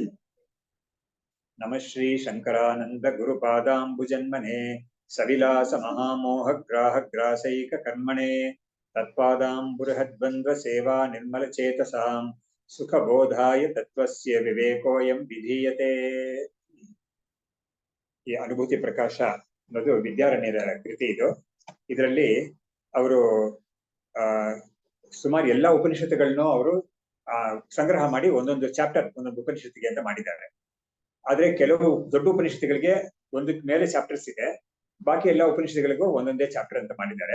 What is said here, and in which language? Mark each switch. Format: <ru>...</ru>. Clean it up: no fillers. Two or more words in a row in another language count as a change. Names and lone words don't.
<sa>नमः श्री शंकरानंद गुरुपादाम्बुजन्मने सविलास महामोहग्राहग्रासैककर्मणे तत्पादाम्बुरहद्वन्द्व सेवा निर्मलचेतसां सुखबोधाय तत्त्वस्य विवेकोऽयं विधीयते।</sa> <kn>ಈ ಅನುಭೂತಿ ಪ್ರಕಾಶ ಅನ್ನೋದು ವಿದ್ಯಾರಣ್ಯರ ಕೃತಿ ಇದು. ಇದರಲ್ಲಿ ಅವರು ಸುಮಾರು ಎಲ್ಲಾ ಉಪನಿಷತ್ತುಗಳನ್ನು ಅವರು ಸಂಗ್ರಹ ಮಾಡಿ ಒಂದೊಂದು ಚಾಪ್ಟರ್ ಒಂದೊಂದು ಉಪನಿಷತ್ತಿಗೆ ಅಂತ ಮಾಡಿದ್ದಾರೆ. ಆದ್ರೆ ಕೆಲವು ದೊಡ್ಡ ಉಪನಿಷತ್ತುಗಳಿಗೆ ಒಂದಕ್ಕೆ ಮೇಲೆ ಚಾಪ್ಟರ್ಸ್ ಇದೆ, ಬಾಕಿ ಎಲ್ಲ ಉಪನಿಷತ್ತುಗಳಿಗೂ ಒಂದೊಂದೇ ಚಾಪ್ಟರ್ ಅಂತ ಮಾಡಿದ್ದಾರೆ.</kn>